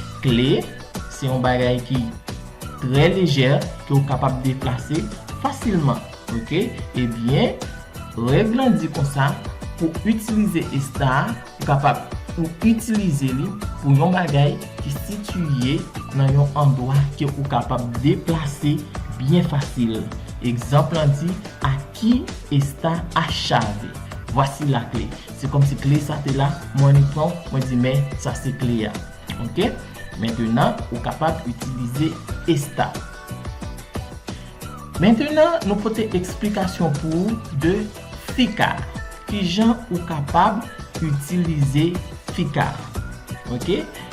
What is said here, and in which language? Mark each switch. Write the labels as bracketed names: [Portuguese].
[French] Clé, c'est un bagage qui est très léger que vous êtes capable de déplacer facilement. Ok? Eh bien, règle dit comme ça, pour utiliser estar, vous êtes capable utiliser pour un bagage qui est situé dans un endroit que vous êtes capable de déplacer bien facile. Exemple dit, [Portuguese] aqui está a chave. [French] Voici la clé. C'est comme si clé ça était là, moi je prends, moi je dis mais ça c'est clé. Ok? Maintenant, vous êtes capable d'utiliser estar. Maintenant, nous avons une explication pour de ficar. Qui gens sont capables d'utiliser ficar. Ok?